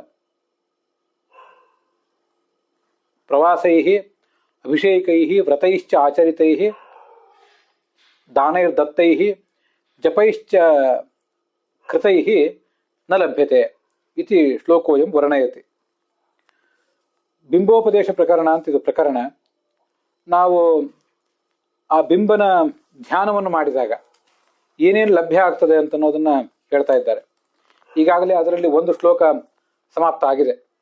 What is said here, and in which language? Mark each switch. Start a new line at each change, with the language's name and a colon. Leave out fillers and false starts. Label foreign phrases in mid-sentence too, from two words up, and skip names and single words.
Sanskrit: प्रवासैः अभिषेकैः व्रतैश्च आचरितैः दानैर्दत्तैः जपैश्च कृतैः न लभ्यते इति श्लोकोऽयं वर्णयति.
Kannada: ಬಿಂಬೋಪದೇಶ ಪ್ರಕರಣ ಅಂತ ಇದು ಪ್ರಕರಣ. ನಾವು ಆ ಬಿಂಬನ ಧ್ಯಾನವನ್ನು ಮಾಡಿದಾಗ ಏನೇನು ಲಭ್ಯ ಆಗ್ತದೆ ಅಂತ ಅನ್ನೋದನ್ನ ಹೇಳ್ತಾ ಇದ್ದಾರೆ. ಈಗಾಗಲೇ ಅದರಲ್ಲಿ ಒಂದು ಶ್ಲೋಕ ಸಮಾಪ್ತ ಆಗಿದೆ.